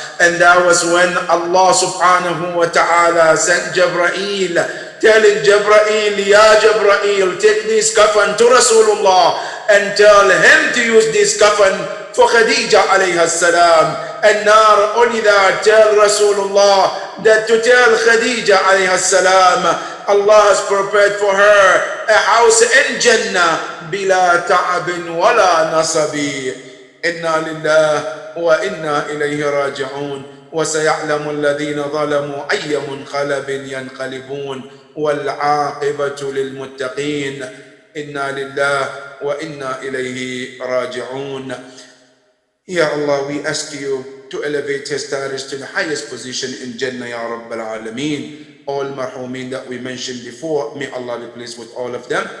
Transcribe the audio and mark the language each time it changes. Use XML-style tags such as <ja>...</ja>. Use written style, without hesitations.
<en>And that was when Allah subhanahu wa ta'ala sent Jibreel, telling Jibreel, Ya Jibreel, take this kafan to Rasulullah and tell him to use this kafan for Khadija alayhi salam. And not only that, tell Rasulullah that to tell Khadija alayhi salam, Allah has prepared for her a house in Jannah</en> <ar>bila ta'abin wala nasabi. Inna lillah wa inna ilayhi raji'un. وسيعلم الذين ظلموا أي منقلب ينقلبون والعاقبة للمتقين. إنا لله وإنا إليه راجعون.</ar> <en>Ya Allah, we ask you to elevate his status to the highest position in Jannah, Ya Rabbal Alameen. All marhumin that we mentioned before, may Allah be pleased with all of them.</en>